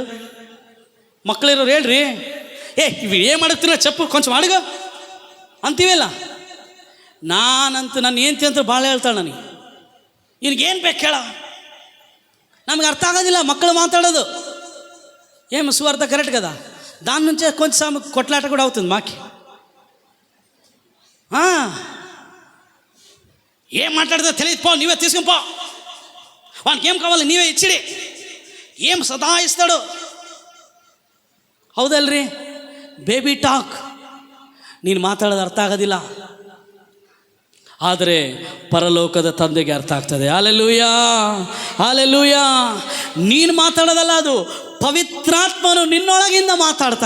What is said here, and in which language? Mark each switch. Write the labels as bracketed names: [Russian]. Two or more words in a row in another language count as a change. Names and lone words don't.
[Kannada] ಮಕ್ಕಳಿರೋರು ಹೇಳ್ರಿ, ಇವು ಏನು ಮಾಡುತ್ತೀರ ಚಪ್ಪು ಕೊಂಚ ಮಾಡುಗ ಅಂತೀವಲ್ಲ. ನನ್ನ ಏನ್ತಿ ಅಂತ ಭಾಳ ಹೇಳ್ತಾಳೆ ನನಗೆ, ನಿನಗೇನು ಬೇಕು ಹೇಳ, ನಮಗೆ ಅರ್ಥ ಆಗೋದಿಲ್ಲ ಮಕ್ಕಳು ಮಾತಾಡೋದು. ಏನು ಸುವಾರ್ಥ ಕರೆಕ್ಟ್ [Telugu] కదా, దాని నుంచే కొంచెం కొట్లాట కూడా అవుతుంది మాకి. ఏం మాట్లాడితే తెలియదు, పో నీవే తీసుకుని పో, వానికి ఏం కావాలి నీవే ఇచ్చిడి, ఏం సదాయిస్తాడు. [Kannada] ಹೌದಲ್ರಿ? [English] baby talk. [Kannada] ನೀನು ಮಾತಾಡೋದು ಅರ್ಥ ಆಗೋದಿಲ್ಲ, ಆದರೆ ಪರಲೋಕದ ತಂದೆಗೆ ಅರ್ಥ ಆಗ್ತದೆ. ಹಲ್ಲೆಲೂಯಾ ಹಲ್ಲೆಲೂಯಾ. ನೀನು ಮಾತಾಡೋದಲ್ಲ, ಅದು ಪವಿತ್ರಾತ್ಮನು ನಿನ್ನೊಳಗಿಂದ ಮಾತಾಡ್ತಾನೆ.